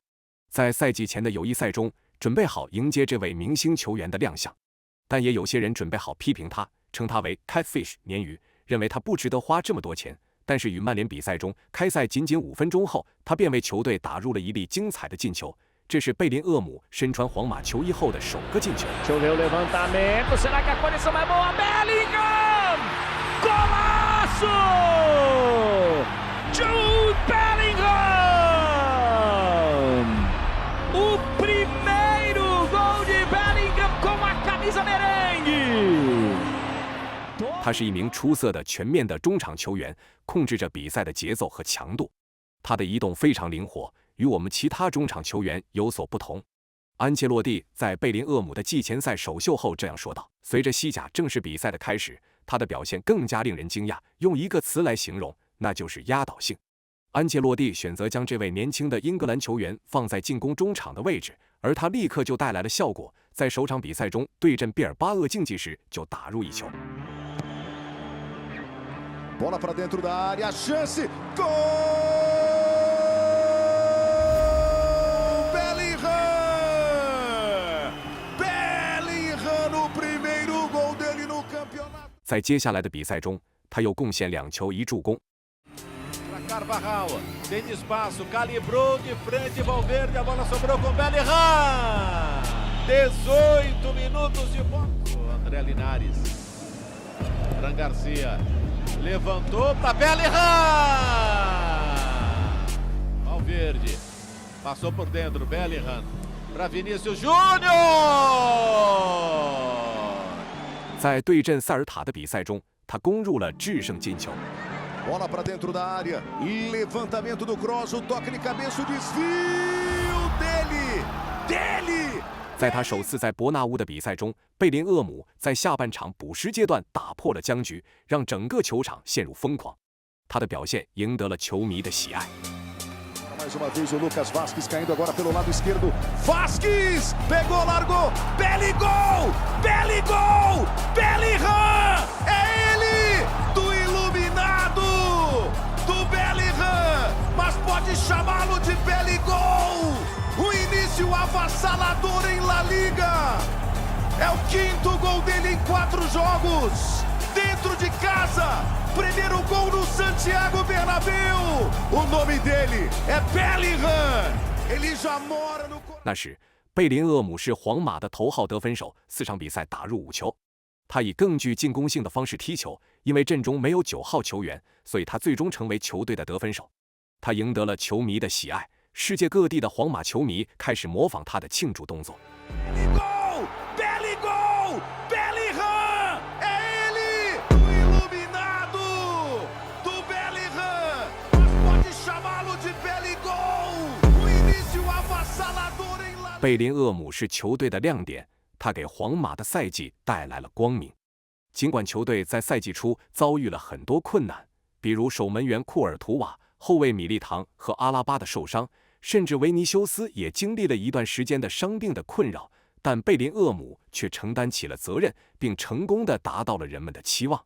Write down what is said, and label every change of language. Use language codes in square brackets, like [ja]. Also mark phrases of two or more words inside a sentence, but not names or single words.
[zh] 在赛季前的友谊赛中，准备好迎接这位明星球员的亮相，但也有些人准备好批评他，称他为 catfish 鲶鱼，认为他不值得花这么多钱。但是与曼联比赛中，开赛仅5分钟后，他便为球队打入了一粒精彩的进球，这是贝林厄姆身穿皇马球衣后的首个进球。 [pt] Choveu o levantamento, será que a condição é boa? Bellingham! Golaço! Jude Bellingham! O primeiro gol de Bellingham com a camisa merengue! [zh] 他是一名出色的全面的中场球员，控制着比赛的节奏和强度。他的移动非常灵活，与我们其他中场球员有所不同。安切洛蒂在贝林厄姆的季前赛首秀后这样说道：“随着西甲正式比赛的开始，他的表现更加令人惊讶，用一个词来形容，那就是压倒性。” 安切洛蒂选择将这位年轻的英格兰球员放在进攻中场的位置，而他立刻就带来了效果，在首场比赛中对阵毕尔巴鄂竞技时就打入一球。 [pt] Bola para dentro da área, chance, gol! Bellingham! Bellingham no primeiro gol dele no campeonato. [zh] 在接下来的比赛中，他又贡献2球1助攻。 [pt] Para Carvajal, tem espaço, calibrou de frente Valverde, a bola sobrou com Bellingham. 18 minutos de bola. André Linares.Fran Garcia levantou para Bellingham. Valverde passou por dentro. Bellingham para Vinícius Júnior. [zh] 在对阵塞尔塔的比赛中，他攻入了制胜进球。 [pt] Bola para dentro da área, levantamento do cross, o toque de cabeça, o desvio dele. [zh] 在他首次在伯纳乌的比赛中，贝林厄姆在下半场补时阶段打破了僵局，让整个球场陷入疯狂。他的表现赢得了球迷的喜爱。 [pt] Mais uma vez o Lucas Vazquez caindo agora pelo lado esquerdo. Vazquez pegou, largou. Bellingham! Bellingham! Bellingham! É ele! Do iluminado! Do Bellingham! Mas pode chamá-lo de Bellingham!O início avassalador em La Liga. É o 5º gol dele em 4 jogos. Dentro de casa. Primeiro gol no Santiago Bernabéu. O nome dele é Bellingham. Ele já mora no... [zh] 那时，贝林厄姆是皇马的头号得分手，4场比赛打入5球。他以更具进攻性的方式踢球，因为阵中没有9号球员，所以他最终成为球队的得分手。他赢得了球迷的喜爱。世界各地的皇马球迷开始模仿他的庆祝动作。 [pt] Bellingham! Bellingham! É ele! Do iluminado! Do Bellingham! Mas pode chamá-lo de Bellingham! O início avassalador em La... [zh] 贝林厄姆是球队的亮点，他给皇马的赛季带来了光明。尽管球队在赛季初遭遇了很多困难，比如守门员库尔图瓦、后卫米利唐和阿拉巴的受伤。甚至维尼修斯也经历了一段时间的伤病的困扰，但贝林厄姆却承担起了责任，并成功地达到了人们的期望。